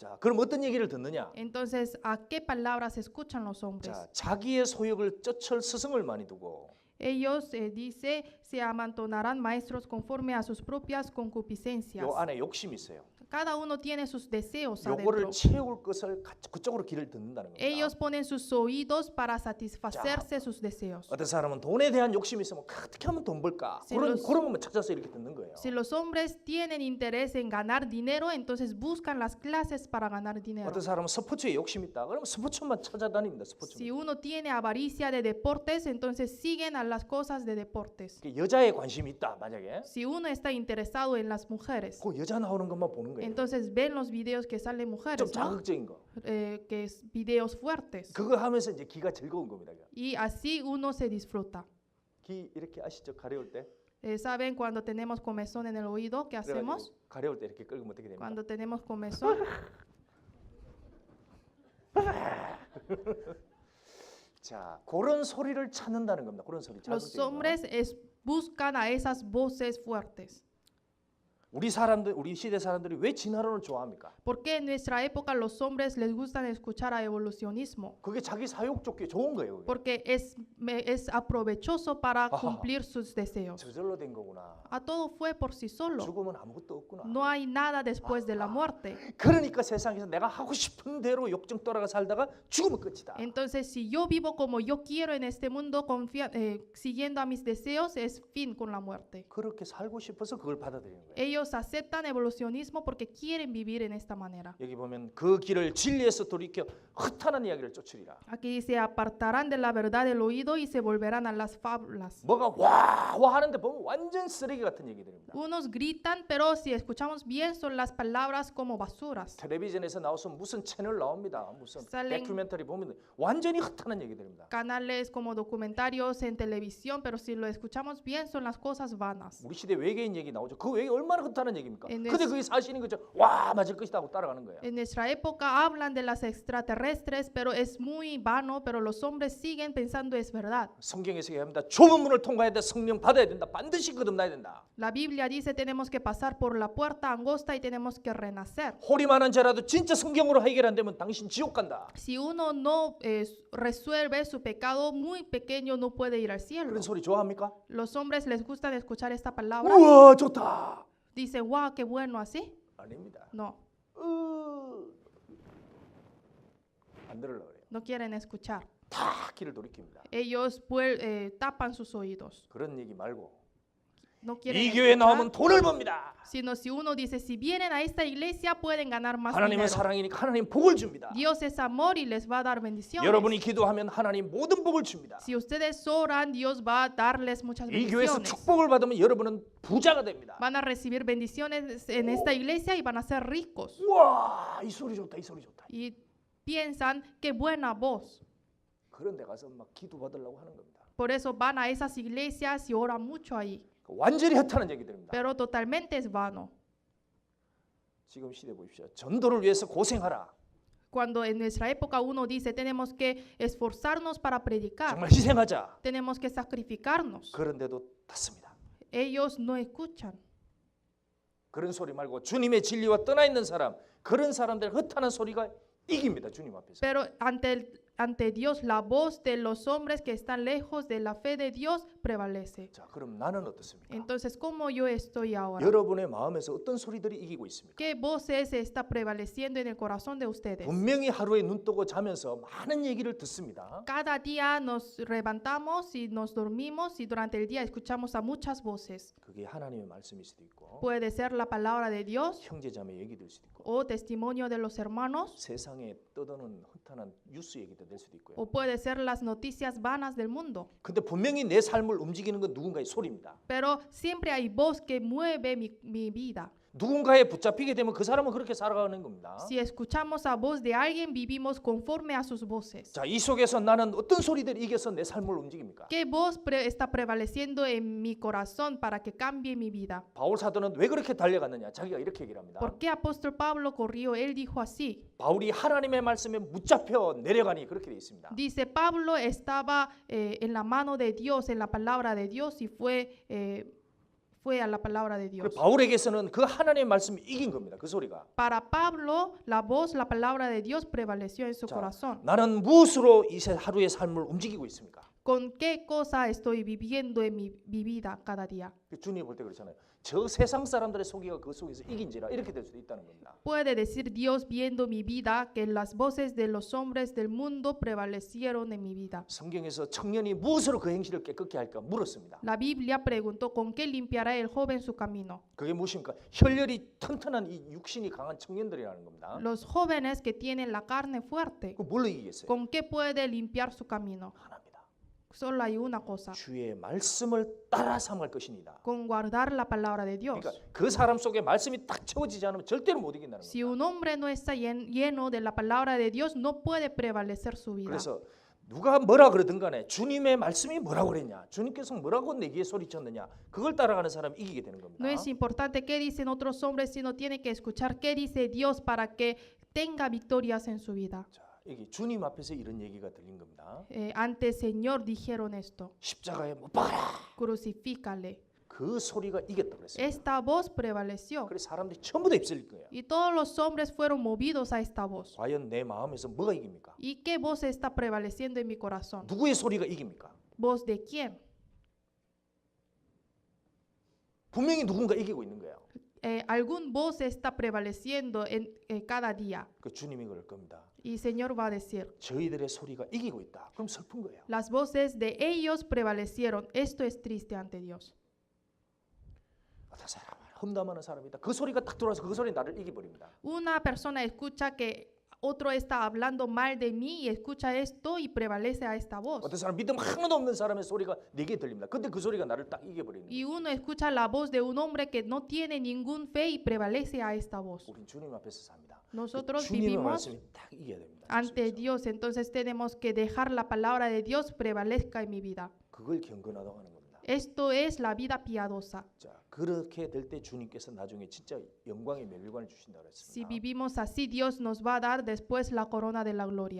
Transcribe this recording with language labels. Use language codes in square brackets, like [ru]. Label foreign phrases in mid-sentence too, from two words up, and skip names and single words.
[ko] 자, 그럼 어떤 얘기를 듣느냐? [es] Entonces, ¿a qué palabras escuchan los hombres? [ko] 자, 자기의 소욕을 쫓을 스승을 많이 두고 [es] Ellos, dice, se amontonarán maestros conforme a sus propias concupiscencias. [ko] 요 안에 욕심이 있어요. [es] Cada uno tiene sus deseos [ko] 요거를 [es] adentro. [ko] 채울 것을 그쪽으로 길을 듣는다는 겁니다. [es] Ellos ponen sus oídos para satisfacerse sus deseos. [ko] 어떤 사람은 돈에 대한 욕심이 있으면 어떻게 하면 돈 벌까? 그런 것만 찾아서 이렇게 듣는 거예요. [es] Si los hombres tienen interés en ganar dinero, entonces buscan las clases para ganar dinero. [ko] 어떤 사람은 스포츠에 욕심이 있다. 그러면 스포츠만 찾아다닙니다. 스포츠. [es] Si uno tiene avaricia de deportes, entonces siguen a las cosas de deportes. [ko] 여자에 관심이 있다. 만약에 [es] Si uno está interesado en las mujeres, [ko] 그 여자 나오는 것만 보는 거예요. [es] entonces ven los videos que salen [ko] 좀 [es] mujeres, ¿no? [ko] 자극적인 거. [es] Que es videos fuertes. [ko] 그거 하면서 이제 기가 즐거운 겁니다. [es] Y así uno se disfruta. [ko] 기 이렇게 아시죠? 가려울 때. [es] ¿Saben cuando tenemos comezón en el oído? ¿Qué hacemos? [ko] 그래가지고 가려울 때 이렇게 끌면 어떻게 됩니까? [es] Cuando tenemos comezón, [ko] 자, 그런 소리를 찾는다는 겁니다. 그런 소리. [es] los [ko] 자극적인 거. [es] hombres buscan a esas voces fuertes. [ko] 우리 사람들, 우리 시대 사람들이 왜 진화론을 좋아합니까? [es] Porque en nuestra época los hombres les gustan escuchar a evolucionismo. [ko] 그게 자기 사욕 쫓기 좋은 거예요. 그게. [es] Porque es aprovechoso para cumplir sus deseos. [ko] 저절로 된 거구나. [es] A todo fue por sí solo. [ko] 죽으면 아무것도 없구나. [es] No hay nada después de la muerte. [ko] 그러니까 세상에서 내가 하고 싶은 대로 욕정 따라가 살다가 죽으면 끝이다. [es] Entonces, si yo vivo como yo quiero en este mundo, siguiendo a mis deseos, es fin con la muerte. [ko] 그렇게 살고 싶어서 그걸 받아들이는 거예요. [es] Ellos aceptan evolucionismo porque quieren vivir en esta manera. [ko] 여기 보면 그 길을 진리에서 돌이켜 흩어난 이야기를 쫓으리라. [es] Aquí dice, apartarán de la verdad del oído y se volverán a las fábulas. [ko] 뭐가 와 하는데 보면 완전 쓰레기 같은 얘기들입니다. [es] Unos gritan, pero si escuchamos bien son las palabras como basuras. [ko] 텔레비전에서 나와서 무슨 채널 나옵니다. 무슨 [es] Salen- [ko] 다큐멘터리 보면 완전히 흩어난 얘기들입니다. [es] Canales como documentarios en televisión, pero si lo escuchamos bien son las cosas vanas. [ko] 우리 시대 외계인 얘기 나오죠. 그 외계 얼마나 흩어난 얘기입니까? [es] En [ko] 근데 [es] es- [ko] 그게 사실인 거죠. 와 맞을 것이다 하고 따라가는 거예요. [es] En nuestra época hablan de las extraterrestres, pero es muy vano, pero los hombres siguen pensando es verdad. [ko] 성경에서 얘기합니다. 좁은 문을 통과해야 돼. 성령 받아야 된다. 반드시 거듭나야 된다. [es] La Biblia dice tenemos que pasar por la puerta angosta y tenemos que renacer. [ko] 호리만한 죄라도 진짜 성경으로 해결 안 되면 당신 지옥 간다. [es] Si uno no resuelve su pecado muy pequeño, no puede ir al cielo. [ko] 그런 소리 좋아합니까? [es] Los hombres les gusta escuchar esta palabra. [ko] 우와 좋다. [es] Dicen, wow, qué bueno así. [ko] 아닙니다. [es] No, [ko] 안 들으려고 그래요. [es] no quieren escuchar. [ko] 다 귀를 돌이킵니다. [es] Ellos tapan sus oídos. [ko] 그런 얘기 말고 [es] No quieren [ko] 이 교회 나오면 [es] escuchar, [ko] 돈을 법니다. [es] sino si uno dice, si vienen a esta iglesia pueden ganar más [ko] 하나님은 [es] dinero. [ko] 사랑이니까 하나님 복을 줍니다. [es] Dios es amor y les va a dar bendiciones. [ko] 여러분이 기도하면 하나님 모든 복을 줍니다. [es] Si ustedes oran, Dios va a darles muchas [ko] 이 교회에서 [es] bendiciones. [ko] 축복을 받으면 여러분은 부자가 됩니다. [es] Van a recibir bendiciones en esta iglesia y van a ser ricos. [ko] 우와 이 소리 좋다 이 소리 좋다. [es] Y piensan, qué buena voz. [ko] 그런 데 가서 막 기도 받으려고 하는 겁니다. [es] Por eso van a esas iglesias y oran mucho ahí. [ko] 완전히 헛하는 얘기들입니다. [es] Pero totalmente es vano. [ko] 지금 시대 보십시오. 전도를 위해서 고생하라. [es] Cuando en nuestra época uno dice, tenemos que esforzarnos para predicar, [ko] 정말 희생하자. [es] tenemos que sacrificarnos. [ko] 그런데도 닫습니다. [es] Ellos no escuchan. [ko] 그런 소리 말고 주님의 진리와 떠나 있는 사람, 그런 사람들 헛하는 소리가 이깁니다. 주님 앞에서. [es] Pero ante Dios, la voz de los hombres que están lejos de la fe de Dios prevalece. [ko] 자, 그럼 나는 어떻습니까? [es] Entonces, ¿cómo yo estoy ahora? [ko] 여러분의 마음에서 어떤 소리들이 이기고 있습니까? [es] ¿Qué voces está prevaleciendo en el corazón de ustedes? [ko] 분명히 하루에 눈 뜨고 자면서 많은 얘기를 듣습니다. [es] Cada día nos levantamos y nos dormimos y durante el día escuchamos a muchas voces. [ko] 그게 하나님의 말씀일 수도 있고 [es] Puede ser la palabra de Dios [ko] 형제자매 얘기될 수도 있고 [es] o testimonio de los hermanos [ko] 세상에 떠도는 헛한한 뉴스 얘기도 될 수도 있고요. [es] o puede ser las noticias vanas del mundo. [ko] 근데 분명히 내 삶을 움직이는 건 누군가의 소리입니다. [es] Pero siempre hay voz que mueve mi vida. [ko] 누군가에 붙잡히게 되면 그 사람은 그렇게 살아가는 겁니다. [es] Si escuchamos a voz de alguien, vivimos conforme a sus voces. [ko] 자, 이 속에서 나는 어떤 소리들이 이겨서 내 삶을 움직입니까? [es] ¿Qué voz está prevaleciendo en mi corazón para que cambie mi vida? [ko] 바울 사도는 왜 그렇게 달려갔느냐? 자기가 이렇게 얘기를 합니다. [es] ¿Por qué apóstol Pablo corrió? Él dijo así. [ko] 바울이 하나님의 말씀에 붙잡혀 내려가니 그렇게 돼 있습니다. [es] Dice, Pablo estaba en la mano de Dios, en la palabra de Dios y fue a la palabra de Dios. [ko] 바울에게서는 그 하나님의 말씀이 이긴 겁니다. 그 소리가. [es] Para Pablo, la voz, la palabra de Dios prevaleció en su [ko] 자, [es] corazón. [ko] 나는 무엇으로 이 하루의 삶을 움직이고 있습니까? [es] ¿Con qué cosa estoy viviendo en mi vida cada día? [ko] 주님이 볼 때 그렇잖아요. 저 세상 사람들의 소리가 그 속에서 이긴지라 이렇게 될 수도 있다는 겁니다. [es] Puede decir Dios viendo mi vida que las voces de los hombres del mundo prevalecieron en mi vida. [ko] 성경에서 청년이 무엇으로 그 행실을 깨끗게 할까 물었습니다. [es] La Biblia preguntó con qué limpiará el joven su camino. [ko] 그게 무엇입니까? 혈혈이 튼튼한 이 육신이 강한 청년들이라는 겁니다. [es] Los jóvenes que tienen la carne fuerte, [ko] 그 뭘로 이기겠어요? [es] ¿con qué puede limpiar su camino? [ko] 하나입니다. [es] Solo hay una cosa, [ko] 주의 말씀을 따라 삼을 것이니다. [es] con guardar la palabra de Dios. [ko] 그러니까 그 사람 속에 말씀이 딱 채워지지 않으면 절대로 못 이긴다는 [es] Si [ko] 겁니다. [es] un hombre no está lleno de la palabra de Dios, no puede prevalecer su vida. [ko] 그래서 누가 뭐라 그러든 간에 주님의 말씀이 뭐라고 그랬냐, 주님께서 뭐라고 내기에 소리쳤느냐, 그걸 따라가는 사람이 이기게 되는 겁니다. [es] No es importante qué dicen otros hombres, sino tiene que escuchar qué dice Dios para que tenga victorias en su vida. [ko] 자, 여기 주님 앞에서 이런 얘기가 들린 겁니다. [es] Ante el Señor dijeron esto, [ko] 십자가에 못 박아라. [es] crucifícale. [ko] 그 소리가 이겼다 그랬어요. [es] Esta voz prevaleció [ko] 그래서 사람들이 전부 다 휩쓸릴 거예요. [es] y todos los hombres fueron movidos a esta voz. [ko] 과연 내 마음에서 뭐가 이깁니까? [es] ¿Y qué voz está prevaleciendo en mi corazón? [ko] 누구의 소리가 이깁니까? [es] ¿Voz de quién? [ko] 분명히 누군가 이기고 있는 거예요. [es] Algún voz está prevaleciendo en cada día. [ko] 그 주님이 그럴 겁니다. [es] Y el Señor va a decir, [ko] 저희들의 소리가 이기고 있다. 그럼 슬픈 거예요. [es] las voces de ellos prevalecieron. Esto es triste ante Dios. [ko] 어떤 사람은 험담하는 사람이 있다. 그 소리가 딱 들어와서 그 소리 나를 이겨버립니다. [es] Una persona escucha que otro está hablando mal de mí y escucha esto y prevalece a esta voz. [ko] 어떤 사람 믿음 하나도 없는 사람의 소리가 내게 들립니다. 근데 그 소리가 나를 딱 이겨버리는 [es] Y [ko] 거예요. [es] uno escucha la voz de un hombre que no tiene ningún fe y prevalece a esta voz. [ko] 우린 주님 앞에서 삽니다. [es] Nosotros [ko] 주님의 [es] vivimos [ko] 말씀이 딱 이겨야 됩니다. [es] ante Dios, entonces tenemos que dejar la palabra de Dios prevalezca en mi vida. [ko] 그걸 경건하다고 하는 겁니다. [es] Esto es la vida piadosa. [ko] 자, 그렇게 될 때 주님께서 나중에 진짜 영광의 멸류관을 주신다고 [es] Si [ko] 했습니다. [es] vivimos así, Dios nos va a dar después la corona de la gloria.